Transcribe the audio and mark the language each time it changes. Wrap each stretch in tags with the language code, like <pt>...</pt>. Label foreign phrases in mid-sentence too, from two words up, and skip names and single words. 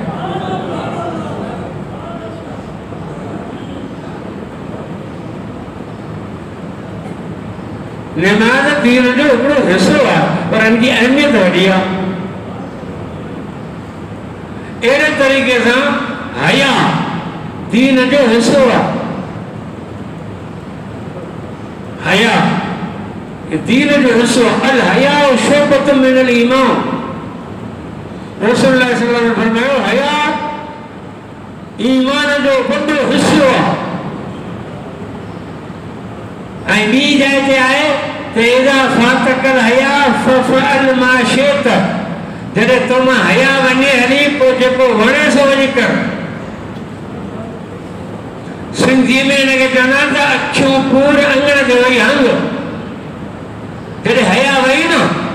<sd>नमाज दीन जो हिकिड़ो हिसो आहे पर हिनजी अहमियत वॾी आहे अहिड़े तरीक़े सां हया दीन जो हिसो आहे हया दीन जो हिसो</sd> <ar>الحياء شعبة من الإيمان</ar> <sd>रसूल</sd> <ar>صلى الله عليه وسلم</ar> <sd>ने फरमायो हया ईमान जो वॾो हिसो आहे ऐं ॿी जाइ ते आहे त</sd> <ar>إذا فاتك الحياء فافعل ما شئت</ar> <sd>जॾहिं तो मां हया वञे हली पोइ जेको वणे सो वञी कर सिंधी में हिनखे चवंदा आहिनि त अखियूं पूर अंगण ते वई हंग जॾहिं हया वई न</sd>